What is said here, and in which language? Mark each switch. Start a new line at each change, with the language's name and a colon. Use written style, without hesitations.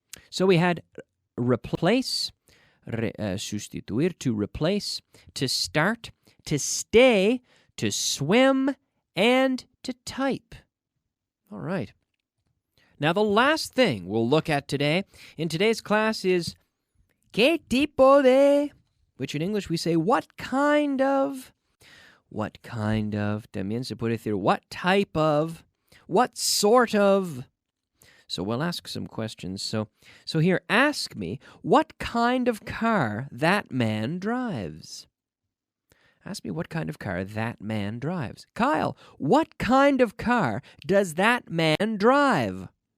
English: So we had replace, sustituir, to replace, to start, to stay, to swim, and to type. All right. Now, the last thing we'll look at today, in today's class, is
Spanish: ¿qué tipo de?
English: Which in English we say, what kind of? What kind of?
Spanish: También se puede decir,
English: what type of? What sort of? So we'll ask some questions. So here, ask me, what kind of car that man drives? Ask me what kind of car that man drives. Kyle, what kind of car does that man drive?